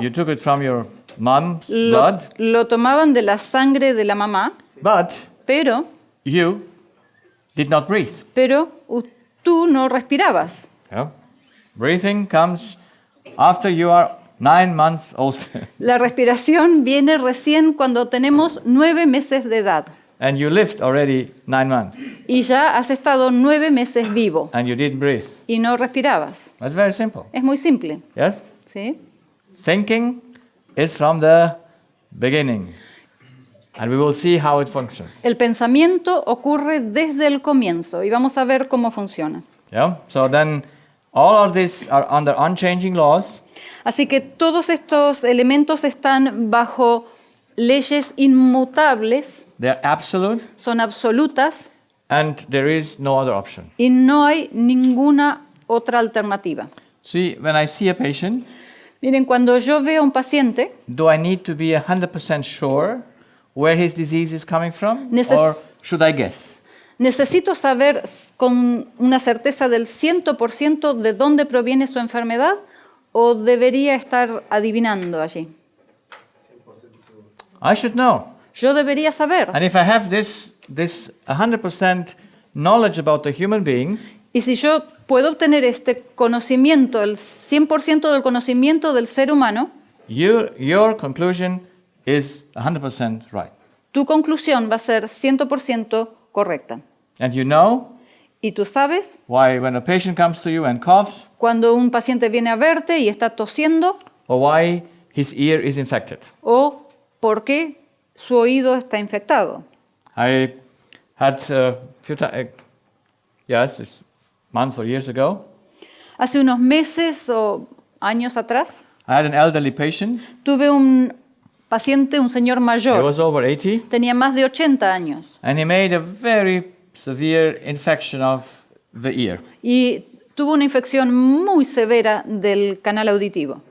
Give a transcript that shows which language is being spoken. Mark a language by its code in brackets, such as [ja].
[en] You took it from your mom's blood. [es] Lo tomaban de la sangre de la mamá, [en] But [es] pero [en] you did not breathe. [es] Tú no respirabas. [en] Yeah? Breathing comes after you are 9 months old. [es] La respiración viene recién cuando tenemos 9 meses de edad. [en] And you lived already 9 months. [es] Y ya has estado 9 meses vivo [en] And you didn't breathe. [es] y no respirabas. [en] That's very simple. [es] Es muy simple, [en] Yes? [es] ¿sí? [en] Thinking is from the beginning. And we will see how it functions. [es] El pensamiento ocurre desde el comienzo y vamos a ver cómo funciona. [en] Yeah? So then all of these are under unchanging laws. [es] Así que todos estos elementos están bajo leyes inmutables, [en] They are absolute. [es] son absolutas [en] And there is no other option. [es] y no hay ninguna otra alternativa. [en] See, when I see a patient, [es] Miren, cuando yo veo a un paciente, [en] do I need to be 100% sure where his disease is coming from? [es] Neces- [en] Or should I guess? [es] necesito saber con una certeza del 100% de dónde proviene su enfermedad o debería estar adivinando allí. [en] I should know. [es] Yo debería saber. [en] And if I have this 100% knowledge about the human being, [es] Y si yo puedo obtener este conocimiento, el 100% del conocimiento del ser humano, [en] your conclusion is 100% right. [es] tu conclusión va a ser 100% correcta. [en] And you know [es] Y tú sabes, [en] why when a patient comes to you and coughs, [es] cuando un paciente viene a verte y está tosiendo, [en] or why his ear is infected. [es] o por qué su oído está infectado. [en] I had a few times, it's months or years ago, [es] Hace unos meses o años atrás, [en] I had an elderly patient. [es] tuve un paciente, un señor [en] He [es] mayor, [en] was over 80, [es] tenía más de 80 años [en] and he made a very severe infection of the ear. [es] y tuvo una infección muy severa del canal auditivo.